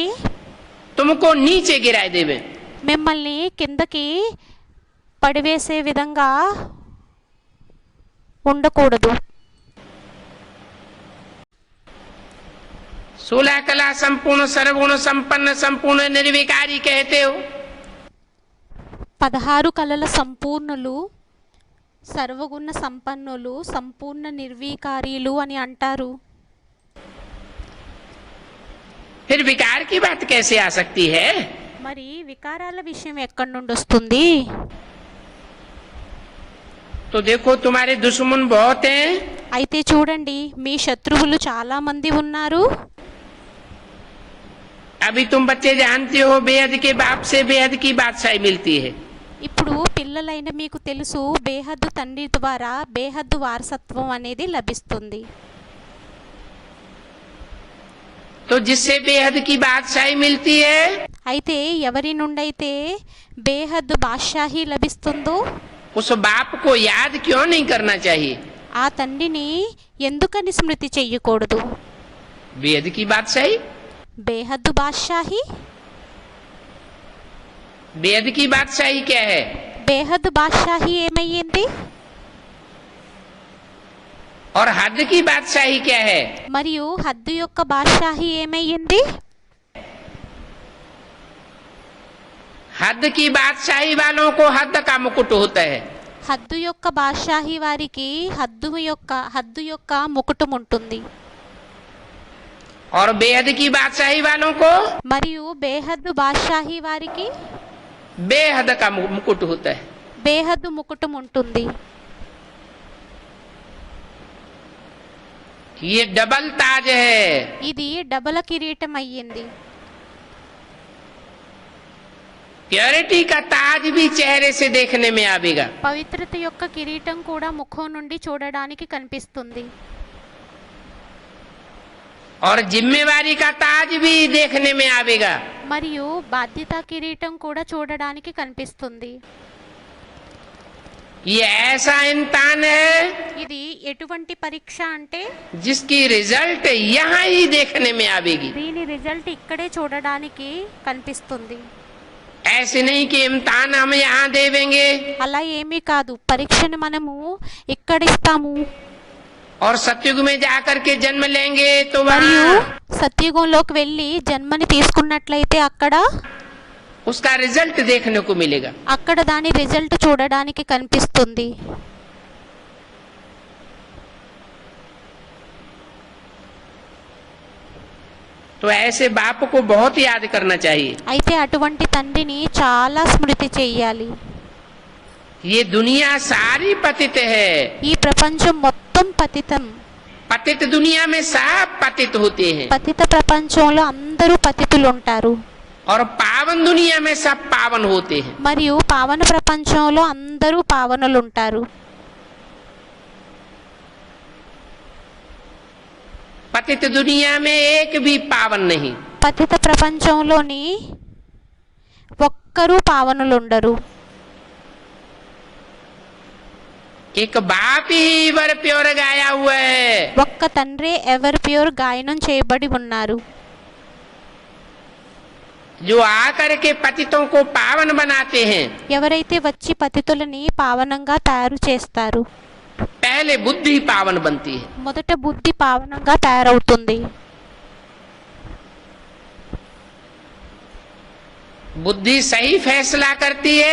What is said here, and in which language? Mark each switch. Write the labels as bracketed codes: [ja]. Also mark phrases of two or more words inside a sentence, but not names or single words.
[hi] तुमको नीचे गिराए देवे. [te] మిమ్మల్ని కిందకి పడివేసే విధంగా ఉండకూడదు. [hi] 16 कला संपूर्ण सर्वगुण संपन्न संपूर्ण निर्विकारी कहते हो. [te] 16 కళల సంపూర్ణులు, సర్వగుణ సంపన్నులు, సంపూర్ణ నిర్వీకారీలు అని అంటారు. [hi] फिर विकार की बात कैसे आ सकती है? [te] మరి వికారాల విషయం ఎక్కడి నుండి వస్తుంది? [hi] तो देखो तुम्हारे दुश्मन बहुत हैं. [te] అయితే చూడండి, మీ శత్రువులు చాలా మంది ఉన్నారు. [hi] अभी तुम बच्चे जानते हो बेहद के बाप से बेहद की बादशाही मिलती है. [te] ఇప్పుడు పిల్లలైన మీకు తెలుసు, బేహద్దు తండ్రి ద్వారా బేహద్దు వారసత్వం అనేది లభిస్తుంది. [hi] तो जिससे बेहद की बादशाही मिलती है [te] అయితే ఎవరి నుండైతే బేహద్దు బాద్షాహీ లభిస్తుందో [hi] उस बाप को याद क्यों नहीं करना चाहिए? [te] ఆ తండ్రిని ఎందుకని స్మృతి చెయ్యకూడదు? [hi] बेहद की बादशाही, [te] బేహద్దు బాద్షాహీ, [hi] बेहद की बादशाही क्या है? [te] బేహద్ బాద్షాహీ ఏమయ్యింది? [hi] और हद की बादशाही क्या है? [te] మరియు హద్దు యొక్క బాద్షాహీ ఏమయ్యింది? [hi] हद की बादशाही वालों को हद का मुकुट होता है। [te] హద్దు యొక్క బాద్షాహీ వారికి హద్దు యొక్క ముకుటం ఉంటుంది. [hi] और बेहद की बादशाही वालों को [te] మరియు బేహద్దు బాద్షాహీ వారికి [hi] बेहद का मुकुट होता है। [te] బేహద్దు ముకుటం ఉంటుంది. [hi] ये डबल ताज है। [te] ఇది డబల కిరీటం అయ్యింది. [hi] प्योरिटी का ताज भी चेहरे से देखने में आवेगा। [te] పవిత్రత యొక్క కిరీటం కూడా ముఖం నుండి చూడడానికి కనిపిస్తుంది. [hi] और जिम्मेवारी का ताज भी देखने में आवेगा। [te] మరియు బాధ్యత కిరీటం కూడా చూడడానికి కనిపిస్తుంది. [hi] ये ऐसा इम्तिहान है [te] ఇది ఎటువంటి పరీక్ష అంటే [hi] जिसकी रिजल्ट यहाँ ही देखने में आवेगी। [te] దీని రిజల్ట్ ఇక్కడే చూడడానికి కనిపిస్తుంది. [hi] ऐसे नहीं कि इम्तिहान हम यहाँ देवेंगे [te] అలా ఏమీ కాదు, పరీక్షను మనము ఇక్కడ ఇస్తాము [hi] और सतयुग में जाकर के जन्म लेंगे तो [te] మరియు [hi] वहाँ [te] సత్యుగంలోకి వెళ్ళి జన్మని తీసుకున్నట్లయితే అక్కడ [hi] उसका रिजल्ट देखने को मिलेगा। [te] అక్కడ దాని రిజల్ట్ చూడడానికి కనిపిస్తుంది. [hi] तो ऐसे बाप को बहुत याद करना चाहिए। [te] అయితే అటువంటి తండ్రిని చాలా స్మృతి చెయ్యాలి. [hi] ये दुनिया सारी पतित है। [te] ఈ ప్రపంచం మొత్తం పతితం. [hi] पतित दुनिया में सब पतित होते हैं [te] పతిత ప్రపంచంలో అందరూ పతితులు ఉంటారు. [hi] और पावन दुनिया में सब पावन होते हैं। [te] మరియు పావన ప్రపంచంలో అందరూ పావనులు ఉంటారు. [hi] पतित दुनिया में एक भी पावन नहीं। [te] పతిత ప్రపంచంలోని ఒక్కరూ పావనులు ఉండరు. [hi] एक बाप ही [en] ever pure [hi] गाया हुआ है। [te] ఒక్క తండ్రే [en] ever pure [te] గాయనం చేయబడి ఉన్నారు. [hi] जो आकर के पतितों को पावन बनाते हैं। [te] ఎవరైతే వచ్చి పతితులని పావనంగా తయారు చేస్తారు. [hi] पहले बुद्धि पावन बनती है। [te] మొదట బుద్ధి పావనంగా తయారవుతుంది. [hi] बुद्धि सही फैसला करती है